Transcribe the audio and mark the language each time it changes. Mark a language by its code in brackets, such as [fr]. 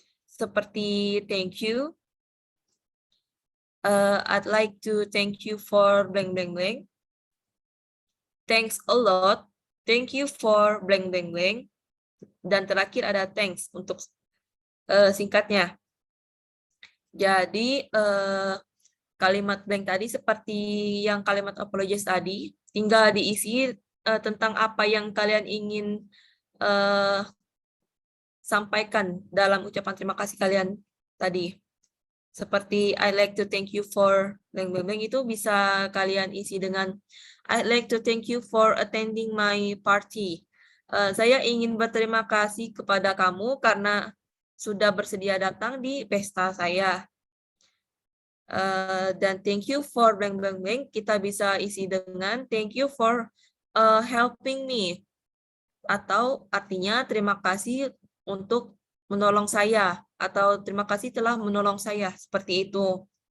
[en] Seperti thank you. I'd like to thank you for blank blank blank. Thanks a lot. Thank you for blank blank blank. [id] Dan terakhir ada thanks untuk singkatnya. Jadi kalimat blank tadi seperti yang kalimat apologize tadi, tinggal diisi tentang apa yang kalian ingin sampaikan dalam ucapan terima kasih kalian tadi. [en] Seperti I'd like to thank you for blank blank blank [id] itu bisa kalian isi dengan [en] I'd like to thank you for attending my party. [id] Saya ingin berterima kasih kepada kamu karena sudah bersedia datang di pesta saya. [en] Dan thank you for blank blank blank [id] kita bisa isi dengan [en] thank you for helping me. [id] Atau artinya terima kasih untuk menolong saya atau terima kasih telah menolong saya, seperti itu.